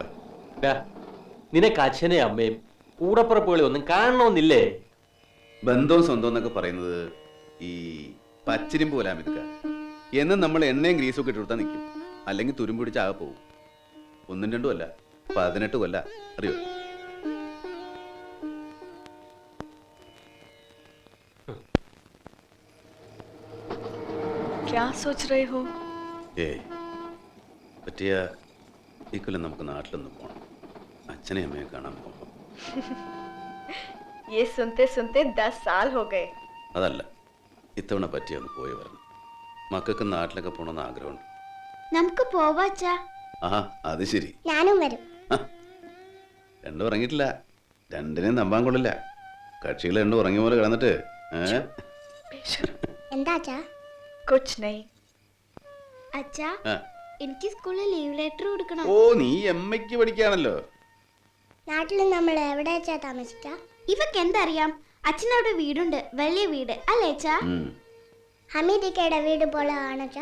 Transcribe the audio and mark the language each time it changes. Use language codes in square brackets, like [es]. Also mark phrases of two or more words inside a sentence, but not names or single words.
[ml] ഡാ, നിനക്ക് അച്ഛനെയും അമ്മയും കൂടപ്പുറപ്പുകളെ ഒന്നും കാണണമെന്നില്ലേ? ബന്ധവും സ്വന്തം എന്നൊക്കെ പറയുന്നത് ഈ പച്ചിരിമ്പ് പോലാ മിതുക്ക. എന്നും നമ്മൾ എണ്ണയും ഗ്രീസും ഒക്കെ ഇട്ട് കൊടുത്താൽ നിൽക്കും, അല്ലെങ്കിൽ തുരുമ്പ് പിടിച്ച് ആകെ പോകും. 1 2 അല്ല, 18 കൊല്ല. അറിയോ? [hi] क्या सोच रहे हो? [ml] ഏയ്, പറ്റിയ ഈ കൊല്ലം നമുക്ക് നാട്ടിലൊന്ന് പോകണം. അച്ഛനെ അമ്മയെ കാണാൻ പോകും. [hi] ये सुनते सुनते 10 साल हो गए. [ml] അതല്ല, ഇത്തവണ പറ്റിയൊന്ന് പോയി വരണം. മക്കൾക്ക് നാട്ടിലൊക്കെ പോകണമെന്ന് ആഗ്രഹമുണ്ട്. നമുക്ക് പോവാ അച്ഛാ. ആഹാ, അത് ശരി. ഞാനും വരും. രണ്ടും ഉറങ്ങിയിട്ടില്ല. രണ്ടിനെയും നമ്പാൻ കൊള്ളില്ല. കക്ഷികൾ രണ്ടും ഉറങ്ങിയ പോലെ കിടന്നിട്ട് എന്താ അച്ഛാ? [hi] कुछ नहीं. [ml] അച്ഛാ, എനിക്ക് സ്കൂളിൽ [en] leave letter [ml] കൊടുക്കണം. ഓ, നീ എമ്മയ്ക്ക് പഠിക്കാണല്ലോ. നാട്ടിൽ നമ്മൾ എവിടെ വെച്ചാ താമസിക്ക? ഇവക്ക് എന്തറിയാം? അച്ഛനവിടെ വീടുണ്ട്, വലിയ വീട് അല്ലേ അച്ഛാ? ഹമീദിക്കയുടെ വീട് പോലെ ആണച്ചാ.